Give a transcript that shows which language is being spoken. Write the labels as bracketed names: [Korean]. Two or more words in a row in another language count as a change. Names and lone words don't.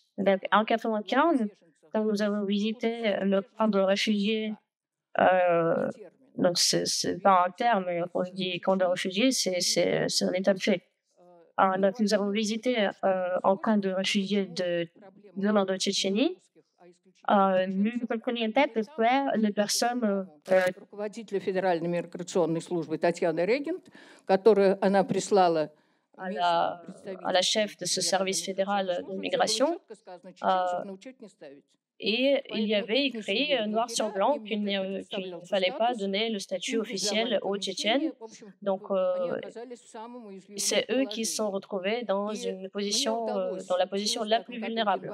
[French] Donc, en 1995, quand nous avons visité le camp de réfugiés, donc c'est pas un terme, mais quand je dis camp de réfugiés, c'est un état de fait. Donc nous avons visité un camp de réfugiés venant de Tchétchénie. Nous connaissons peut-être les personnes [Russian] руководителя Федеральной миграционной службы Татьяны Регент, которую она прислала [French] à la chef de ce service fédéral de migration. Et il y avait écrit noir sur blanc qu'il ne fallait pas donner le statut officiel aux Tchétchènes. Donc, c'est eux qui se sont retrouvés dans dans la position la plus vulnérable.